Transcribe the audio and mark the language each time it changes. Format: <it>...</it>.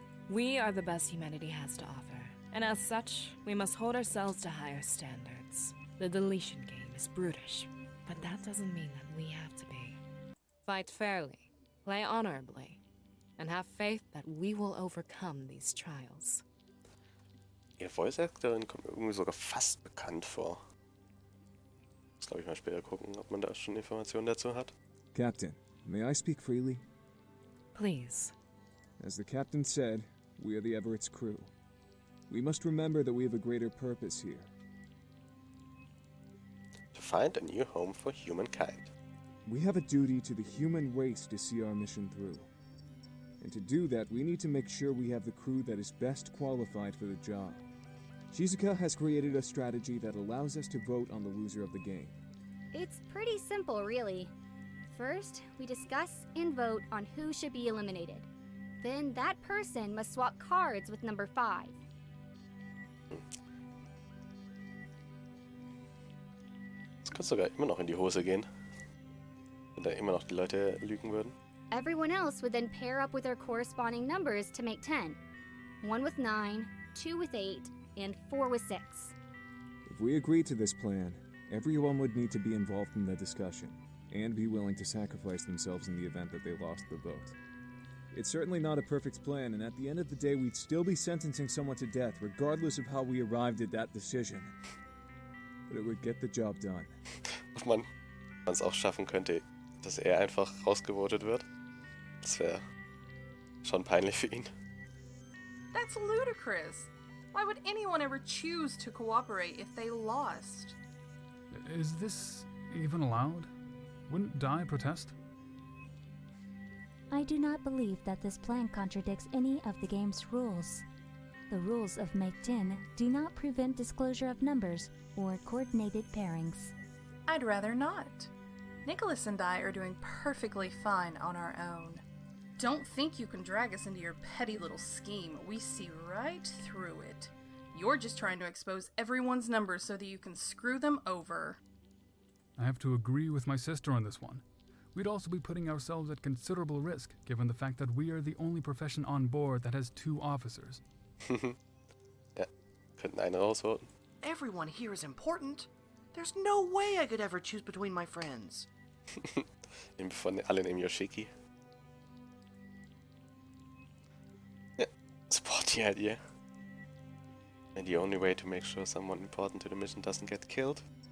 <en>We are the best humanity has to offer, and as such, we must hold ourselves to higher standards. The deletion game is brutish, but that doesn't mean that we have to be. Fight fairly, play honorably, and have faith that we will overcome these trials.</en> <de>Ihr Voice Actorin kommt mir irgendwie sogar fast bekannt vor. Das glaube ich mal später gucken, ob man da schon Informationen dazu hat.</de> <en>Captain, may I speak freely? Please. As the captain said, we are the Everett's crew. We must remember that we have a greater purpose here. To find a new home for humankind. We have a duty to the human race to see our mission through. And to do that, we need to make sure we have the crew that is best qualified for the job. Shizuka has created a strategy that allows us to vote on the loser of the game. It's pretty simple, really. First, we discuss and vote on who should be eliminated. Then that person must swap cards with number 5.</en> <de>Es könnte sogar immer noch in die Hose gehen. Wenn da immer noch die Leute lügen würden.</de> <en>Everyone else would then pair up with their corresponding numbers to make 10. 1 with 9, 2 with 8, and 4 with 6. If we agree to this plan, everyone would need to be involved in the discussion, and be willing to sacrifice themselves in the event that they lost the vote. It's certainly not a perfect plan, and at the end of the day, we'd still be sentencing someone to death, regardless of how we arrived at that decision. But it would get the job done.</en> <de>Ob man es auch schaffen könnte, dass er einfach rausgevotet wird. Das wäre schon peinlich für ihn.</de> <en>That's ludicrous. Why would anyone ever choose to cooperate if they lost? Is this even allowed? Wouldn't Dai protest? I do not believe that this plan contradicts any of the game's rules. The rules of Make 10 do not prevent disclosure of numbers or coordinated pairings. I'd rather not. Nicholas and I are doing perfectly fine on our own. Don't think you can drag us into your petty little scheme. We see right through it. You're just trying to expose everyone's numbers so that you can screw them over. I have to agree with my sister on this one. We'd also be putting ourselves at considerable risk, given the fact that we are the only profession on board that has 2 officers.</en> <de>Ja, könnten einen rausvoten.</de> <en>Everyone here is important. There's no way I could ever choose between my friends.</en> <de>Von allen im Yoshiki.</de> <en>Yeah, sporty idea. And the only way to make sure someone important to the mission doesn't get killed.</en>